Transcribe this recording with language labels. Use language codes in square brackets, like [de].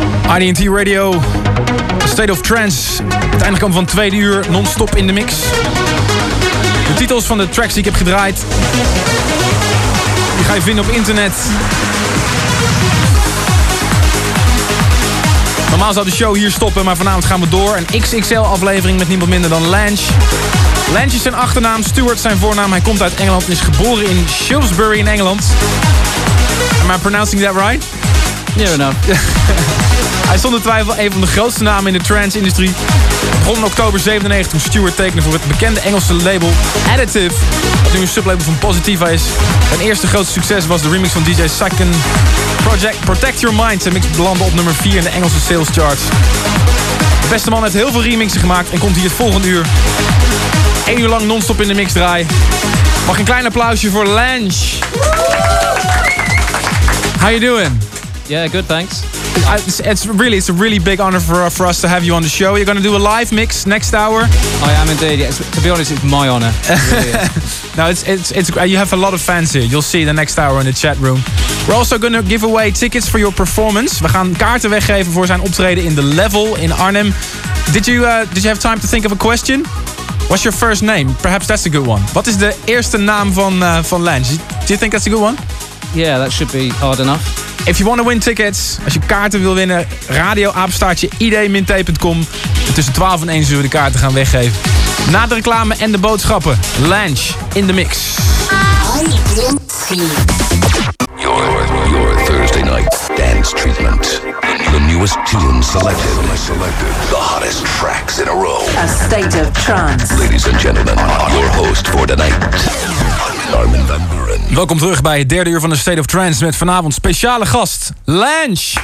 [en] ID&T Radio, State of Trance. [nl] Het einde komen van 2 uur, non-stop in de mix. De titels van de tracks die ik heb gedraaid, die ga je vinden op internet. Normaal zou de show hier stoppen, maar vanavond gaan we door. Een XXL-aflevering met niemand minder dan Lange. Lange is zijn achternaam, Stuart zijn voornaam. Hij komt uit Engeland en is geboren in Shrewsbury in Engeland. [en] Am I pronouncing that right? Near enough. [nl] Hij is zonder twijfel een van de grootste namen in de trance-industrie. Begon in oktober 97 toen Stuart tekende voor het bekende Engelse label Additive. Dat nu een sublabel van Positiva is. Zijn eerste grootste succes was de remix van DJ Sacken. Project Protect Your Mind. Zijn mix belandde op nummer 4 in de Engelse sales charts. De beste man heeft heel veel remixen gemaakt en komt hier het volgende uur 1 uur lang non-stop in de mix draaien. Mag een klein applausje voor Lange. [en] How you doing? Yeah, good, thanks. It's a really big honor for us to have you on the show. You're going to do a live mix next hour. I am indeed. Yeah, to be honest, it's my honor. Really. No, you have a lot of fans here. You'll see the next hour in the chat room. We're also going to give away tickets for your performance. [nl] We gaan kaarten weggeven voor zijn optreden in The Level in Arnhem. [en] Did you have time to think of a question? What's your first name? Perhaps that's a good one. What is the [nl] eerste naam van [en] Lange? Do you think that's a good one? Yeah, that should be hard enough. If you want to win tickets, [nl] als je kaarten wil winnen, [en] radioapenstaartje.id-t.com. [nl] Tussen 12 en 1 zullen we de kaarten gaan weggeven. Na de reclame en de boodschappen, Lange [en] in the mix. Your Thursday night dance treatment. The newest tunes selected. The hottest tracks in a row. A state of trance. Ladies and gentlemen, your host for tonight. Armin van Buuren. [nl] Welkom terug bij het derde uur van de State of Trance met vanavond speciale gast, Lange.